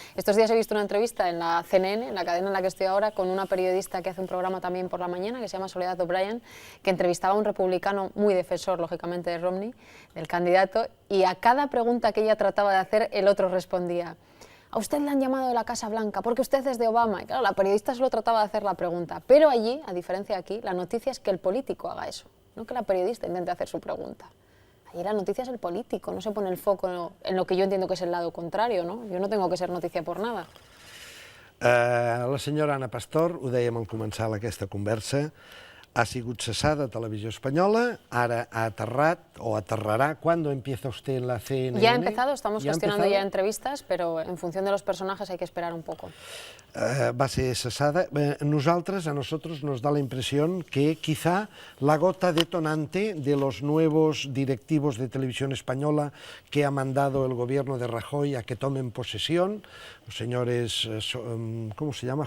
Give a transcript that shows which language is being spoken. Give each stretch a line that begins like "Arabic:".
Spanish: Estos días he visto una entrevista en la CNN, en la cadena en la que estoy ahora, con una periodista que hace un programa también por la mañana, que se llama Soledad O'Brien, que entrevistaba a un republicano muy defensor, lógicamente, de Romney, del candidato, y a cada pregunta que ella trataba de hacer, el otro respondía: a usted le han llamado de la Casa Blanca porque usted es de Obama. Y claro, la periodista solo trataba de hacer la pregunta, pero allí, a diferencia de aquí, la noticia es que el político haga eso, no que la periodista intente hacer su pregunta. Allí la noticia es el político, no se pone el foco en lo que yo entiendo que es el lado contrario, ¿no? Yo no tengo que ser noticia por nada.
Catalan: La senyora Ana Pastor, ho dèiem al començar aquesta conversa, ha sigut cessada a Televisió Espanyola, ara ha aterrat o aterrará.
Spanish: ¿Cuándo empieza usted en la CNN? Ya ha empezado, estamos gestionando ya entrevistas, pero en función de los personajes hay que esperar un poco. Va a ser cesada. A nosotros nos da la impresión que quizá la gota detonante de los nuevos directivos de Televisión Española que ha mandado el gobierno de Rajoy a que tomen posesión, los señores, ¿cómo se llama?